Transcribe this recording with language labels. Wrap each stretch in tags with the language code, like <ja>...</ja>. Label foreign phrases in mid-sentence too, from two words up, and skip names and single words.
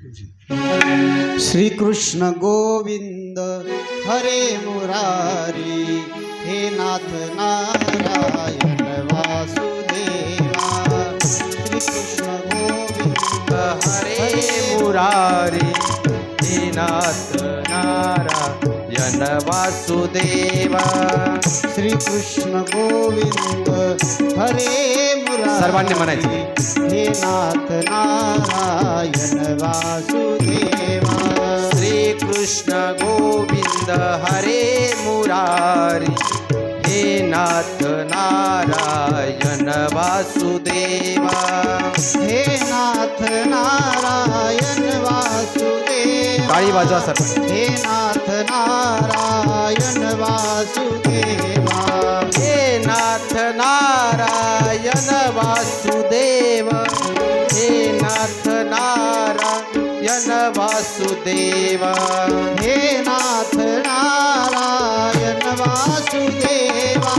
<sa>श्री कृष्ण गोविंद हरे मुरारी, हे नाथ नारायण वासुदेवा। श्री कृष्ण गोविंद हरे मुरारी, हे नाथ नारायण वासुदेवा। श्री कृष्ण गोविंद हरे मुरारी,</sa> <mr>सर्वांनी म्हणायचं,</mr> <sa>हे नाथ नारायण वासुदेवा। श्री कृष्ण गोविंद हरे मुरारी, हे नाथ नारायण वासुदेवा। हे नाथ नारायण वासुदेवा।</sa> <mr>टाळी वाजवा सर्व।</mr> <sa>हे नाथ नारायण वासुदेवा। हे नाथ नारायण वासुदेव, हे नाथ नारायण वासुदेव। हे नाथ नारायण वासुदेवा।</sa>